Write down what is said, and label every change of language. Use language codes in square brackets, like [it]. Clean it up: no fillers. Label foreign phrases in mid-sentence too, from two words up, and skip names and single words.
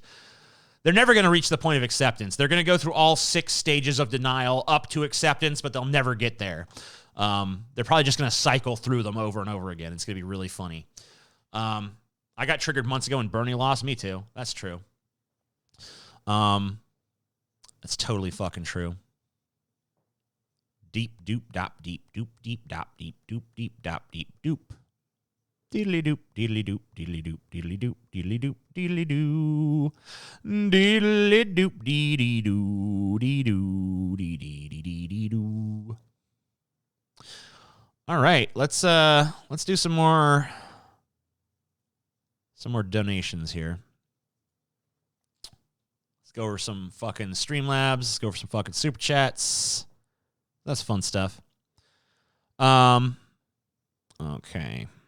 [en] They're never going to reach the point of acceptance. They're going to go through all 6 stages of denial up to acceptance, but they'll never get there. They're probably just going to cycle through them over and over again. It's going to be really funny. I got triggered months ago and Bernie lost. Me too. That's true. That's totally fucking true. Deep doop dop deep doop deep dop deep doop deep dop deep doop. Deedly doop deedly doop deedly doop deedly doop deedly doop deedly doo. Deedly doop deedly doo dee doo dee dee dee dee dee doo. All right, let's do some more donations here. Let's go over some fucking Streamlabs. Let's go over some fucking super chats. That's fun stuff. Okay.